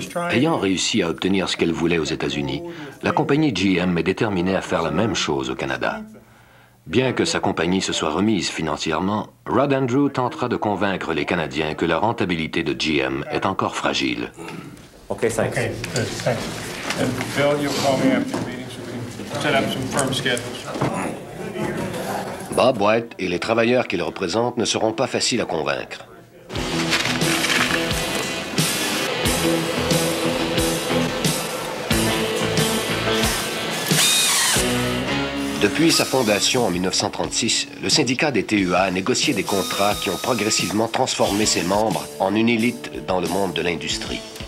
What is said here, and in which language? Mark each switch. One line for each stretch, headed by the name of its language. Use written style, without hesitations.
French: Ayant réussi à obtenir ce qu'elle voulait aux États-Unis, la compagnie GM est déterminée à faire la même chose au Canada. Bien que sa compagnie se soit remise financièrement, Rod Andrew tentera de convaincre les Canadiens que la rentabilité de GM est encore fragile.
English: Okay, thanks. Okay, good, thanks. And Bill, you'll call me after the meeting so we can set up some firm schedules.
French: Bob White et les travailleurs qu'il représente ne seront pas faciles à convaincre. Depuis sa fondation en 1936, le syndicat des TUA a négocié des contrats qui ont progressivement transformé ses membres en une élite dans le monde de l'industrie.